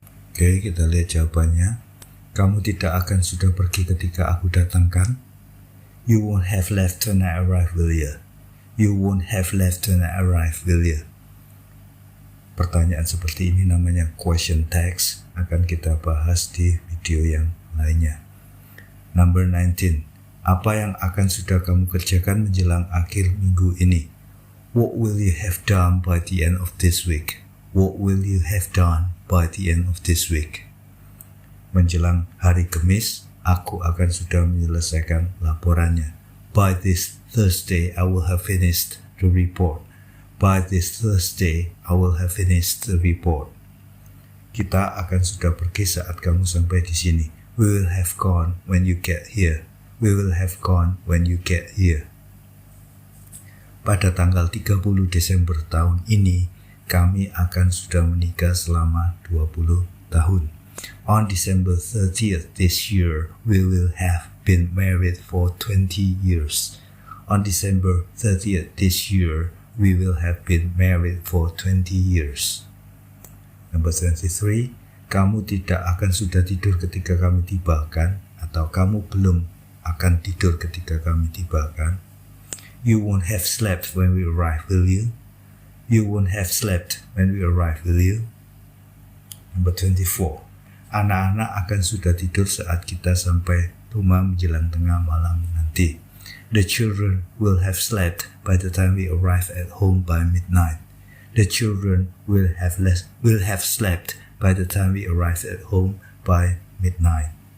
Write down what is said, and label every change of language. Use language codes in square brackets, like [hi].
[id] Oke, kita lihat jawabannya. Kamu tidak akan sudah pergi ketika aku datang, kan? [en] You won't have left when I arrive, will you? You won't have left when I arrive, will you? [id] Pertanyaan seperti ini namanya question text. Akan kita bahas di video yang lainnya. [en] Number 19. [id] Apa yang akan sudah kamu kerjakan menjelang akhir minggu ini? [en] What will you have done by the end of this week? What will you have done by the end of this week? [id] Menjelang hari Kamis, aku akan sudah menyelesaikan laporannya. [en] By this Thursday, I will have finished the report. By this Thursday, I will have finished the report. [id] Kita akan sudah pergi saat kamu sampai di sini. [en] We will have gone when you get here. We will have gone when you get here. [id] Pada tanggal 30 Desember tahun ini, kami akan sudah menikah selama 20 tahun. [en] On December 30th this year, we will have been married for 20 years. On December 30th this year, we will have been married for 20 years. Number 23, [id] kamu tidak akan sudah tidur ketika kami tiba, kan? Atau kamu belum akan tidur ketika kami tiba, kan? [en] You won't have slept when we arrive, will you? You won't have slept when we arrive, will you? Number 24. [id] Anak-anak akan sudah tidur saat kita sampai rumah menjelang tengah malam nanti. [en] activity. The children will have slept by the time we arrive at home by midnight. The children will have slept by the time we arrive at home by midnight.